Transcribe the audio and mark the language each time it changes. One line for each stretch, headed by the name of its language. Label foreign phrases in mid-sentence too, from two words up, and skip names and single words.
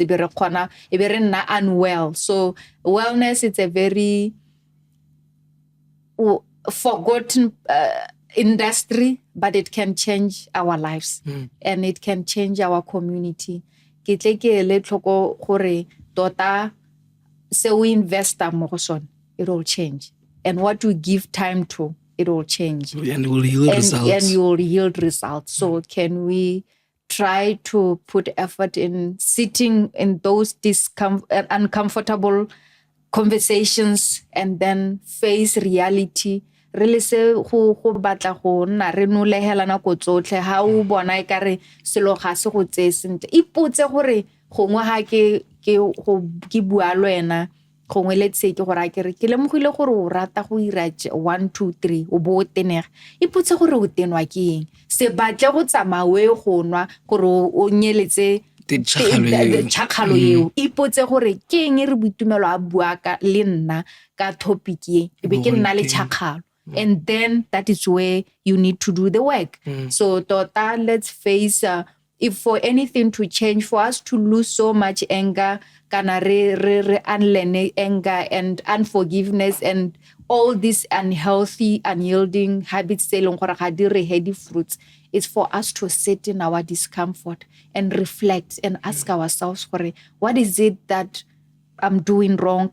English: Unwell. So wellness is a very forgotten industry, but it can change our lives and it can change our community.
Tswana: Ke tle ke le tlhoko gore tota se
English: we invest
Tswana: mo go sone,
English: it will change, and what we give time to, it will change, and will yield results. And you will yield results. So can we try to put effort in sitting in those uncomfortable conversations and then face reality?
Tswana: Really se go batla go nna re no lehelana ko tsotlhe ha o bona e kare selo ga se go tse sentle. Ipotse gore gongwe ha ke bua le wena gongwe
English: let's say
Tswana: ke gore a kere ke lemogile gore o rata go ira 1 2 3 o bo tenega. Ipotse gore o tenwa ke eng, se batle go tsamawe go nwa gore o nyeletse tshakgalo eo. Ipotse gore ke eng re Boitumelo a bua ka le nna ka topic e be ke nna le tshakgalo.
English: And then that is where you need to do the work. So tota, let's face if for anything to change, for us to lose so much anger,
Tswana: kana re
English: unlearn anger and unforgiveness and all these unhealthy, unyielding habits, heady fruits, is for us to sit in our discomfort and reflect and ask ourselves, what is it that I'm doing wrong?